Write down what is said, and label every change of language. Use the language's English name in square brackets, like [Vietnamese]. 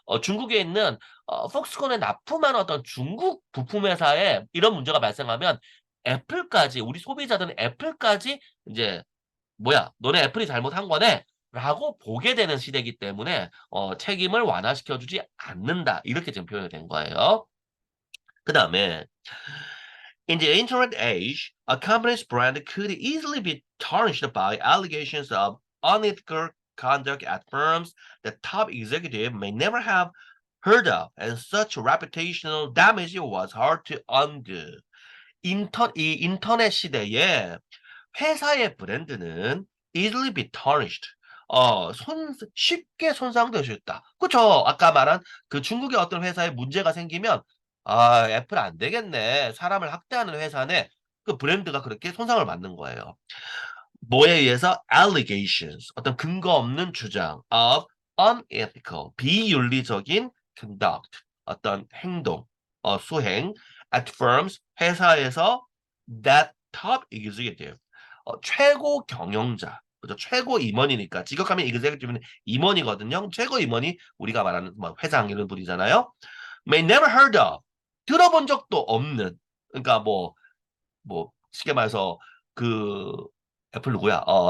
[Korean] 중국에 있는 폭스콘에 납품한 어떤 중국 부품 회사에 이런 문제가 발생하면 애플까지 우리 소비자들은 애플까지 이제 뭐야 너네 애플이 잘못한 거네 라고 보게 되는 시대이기 때문에 책임을 완화시켜주지 않는다 이렇게 지금 표현이 된 거예요. [English] 그 다음에 in the internet age, a company's brand could easily be tarnished by allegations of unethical conduct at firms the top executive may never have heard of, and such reputational damage was hard to undo. [Korean] 이 인터넷 시대에 회사의 브랜드는 [English] easily be tarnished. [Korean] 쉽게 손상될 수 있다. 그쵸? 아까 말한 그 중국의 어떤 회사에 문제가 생기면, 애플 안 되겠네. 사람을 학대하는 회사네. 그 브랜드가 그렇게 손상을 받는 거예요. 뭐에 의해서? allegations. 어떤 근거 없는 주장 [English] of unethical. [Korean] 비윤리적인 conduct. 어떤 행동, 수행 [English] at firms. [Korean] 회사에서 [English] that top executive. [Korean] 최고 경영자, 그죠? 최고 임원이니까 직역하면 executive는 임원이거든요. 최고 임원이 우리가 말하는 뭐 회장 이런 분이잖아요. [English] May never heard of [Korean] 들어본 적도 없는 그러니까 뭐 쉽게 말해서 그 애플 누구야?